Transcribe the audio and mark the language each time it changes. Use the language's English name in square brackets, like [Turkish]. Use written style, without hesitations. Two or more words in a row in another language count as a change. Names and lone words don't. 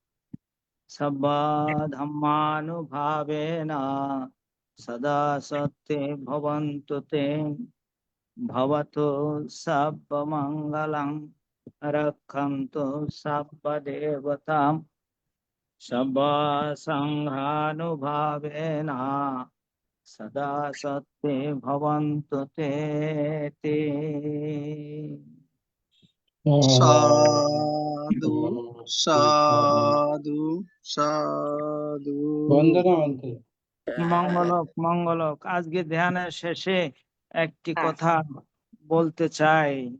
[Pali] सर्वधर्मानुभावेन सदा सत्त्वे भवन्तु ते भवतु सर्वमङ्गलं रक्षन्तु सर्वदेवतां सर्वसङ्घानुभावेन सदा सत्त्वे भवन्तु ते [Bangla] সাধু সাধু সাধু। বন্দনা মন্ত্রী। মঙ্গলক মঙ্গলক। আজকে ধ্যানের শেষে একটি হ্যাঁ। কথা বলতে চাই।